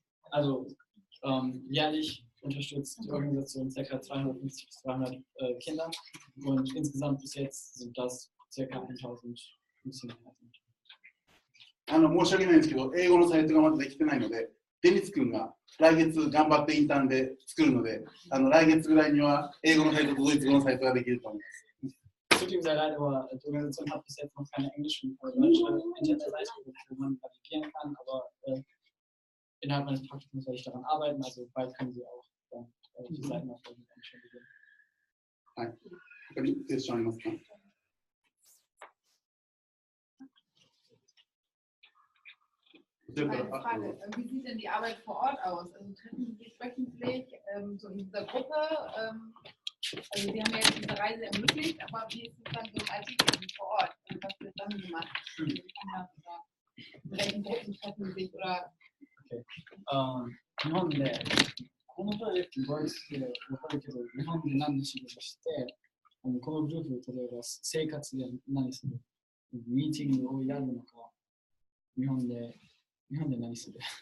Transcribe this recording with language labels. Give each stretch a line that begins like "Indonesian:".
German: Also, jährlich unterstützt die Organisation ca. 250 bis 300 Kinder und insgesamt bis jetzt sind das ca. 1000 Missionare.
Japanese: 申し訳ないんですけど、英語のサイトがまだできてないので、デニツ君が来月頑張ってインターンで作るので、来月ぐらいには英語のサイトとドイツ語のサイトができると思います。
German: Es tut ihm sehr leid, aber die Organisation hat bis jetzt noch keine englischen oder deutsche Internetseite, wo man navigieren kann, aber innerhalb meines Praktikums werde ich daran arbeiten, also bald können Sie auch die Seiten auf der Englisch beginnen.
Japanese: はい。他にクエスチョンありますか？
German: Eine Frage, wie sieht denn die Arbeit vor Ort aus? Also treffen Sie sich wöchentlich so in dieser Gruppe? Also Sie haben ja jetzt diese Reise ermöglicht, aber wie ist es dann so im Alltag vor Ort? Also was wird dann gemacht? In welchen Gruppen treffen Sie sich? Oder? Okay.
Japanese: 日本でこのプロジェクトドイツで分かるけど、日本で何の仕事して、このグループ例えば生活で何する？ミーティングをやるのか、日本で何する？